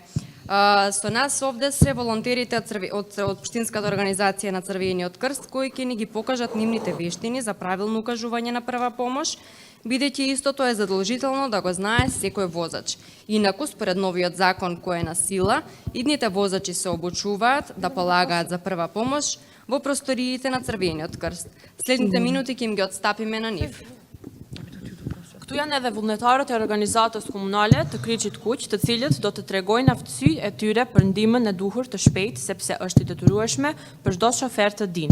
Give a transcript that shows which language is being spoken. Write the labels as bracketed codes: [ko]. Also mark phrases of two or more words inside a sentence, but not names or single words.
[mk] Со нас овде се волонтерите од Општинската организација на Црвениот крст, кои ќе ни ги покажат нивните вештини за правилно укажување на прва помош, бидејќи истото е задолжително да го знае секој возач. Инаку, според новиот закон кој е на сила, идните возачи се обучуваат да полагаат за прва помош во просториите на Црвениот крст. Следните минути ќе им ги отстапиме на нив. [sq] Këtu janë edhe vullnetarët e organizatës komunale të Kryqit Kuq, të cilët do të tregojnë aftësi e tyre për ndihmën e duhur të shpejtë, sepse është i detyrueshme për çdo shofer të dinë.